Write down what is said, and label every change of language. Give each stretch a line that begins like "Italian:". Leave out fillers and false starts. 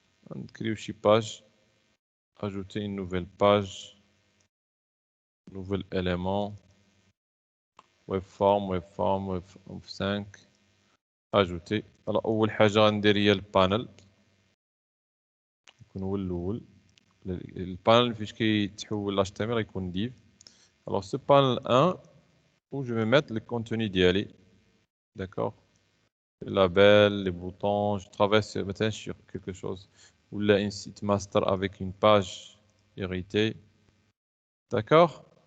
French: On crée une page, ajouter une nouvelle page, nouvel élément, webform 5, ajouter.
Arabic: Alors, أول حاجة غندير هي البانل. يكون هو الأول. البانل فاش كيتحول HTML غيكون div.
French: Alors, ce panel 1 où je vais mettre le contenu d'IALI. D'accord? Les labels, les boutons, je travaille sur quelque chose. Ou là, un site master avec une page héritée. D'accord?